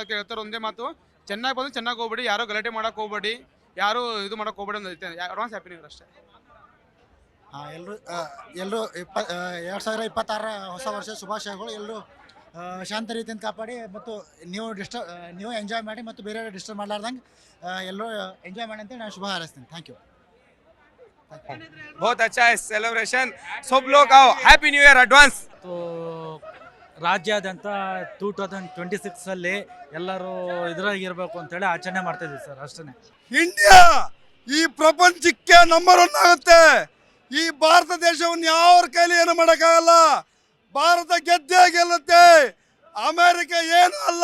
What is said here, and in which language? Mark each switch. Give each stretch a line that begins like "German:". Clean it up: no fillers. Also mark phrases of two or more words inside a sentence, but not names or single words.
Kannada: ಅದಕ್ಕೆ ಹೇಳ್ತಾರೆ ಒಂದೇ ಮಾತು, ಚೆನ್ನಾಗಿ ಬಂದು ಚೆನ್ನಾಗಿ ಹೋಗ್ಬೇಡಿ, ಯಾರು ಗಲಾಟೆ ಮಾಡೋಕೆ ಹೋಗ್ಬೇಡಿ, ಯಾರು ಇದು ಮಾಡೋಕೆ ಹೋಗ್ಬೇಡಿ ಅಂತ ಹೇಳ್ತೇನೆ.
English: Advance happy new year ಅಷ್ಟೇ.
Kannada: ಎಲ್ಲರೂ 2026 ಹೊಸ ವರ್ಷ ಶುಭಾಶಯಗಳು. ಎಲ್ಲರೂ ಶಾಂತ ರೀತಿಯಿಂದ ಕಾಪಾಡಿ ಮತ್ತು ನೀವು ಎಂಜಾಯ್ ಮಾಡಿ ಮತ್ತು ಬೇರೆಯವರು ಡಿಸ್ಟರ್ಬ್ ಮಾಡಲಾರ್ದಂಗೆ ಎಲ್ಲರೂ ಎಂಜಾಯ್ ಮಾಡಿ ಅಂತ ನಾನು ಶುಭ ಹಾರೈಸ್ತೀನಿ.
English: Thank you.
Hindi: बहुत अच्छा है सेलिब्रेशन. सब लोग आओ.
English: Happy new year advance.
Kannada: तो ರಾಜ್ಯಾದ್ಯಂತ 2026 ಎಲ್ಲರೂ ಇದರಾಗಿರ್ಬೇಕು ಅಂತೇಳಿ ಆಚರಣೆ ಮಾಡ್ತಾ ಇದ್ದೀವಿ ಸರ್, ಅಷ್ಟೇ. ಇಂಡಿಯಾ ಈ ಪ್ರಪಂಚಕ್ಕೆ ನಂಬರ್ 1 ಆಗುತ್ತೆ. ಈ ಭಾರತ ದೇಶವನ್ನು ಯಾರ ಕೈಲಿ ಏನು ಮಾಡೋಕ್ಕಾಗಲ್ಲ. ಭಾರತ ಗೆದ್ದೇ ಗೆಲ್ಲುತ್ತೆ. ಅಮೆರಿಕ ಏನು ಅಲ್ಲ.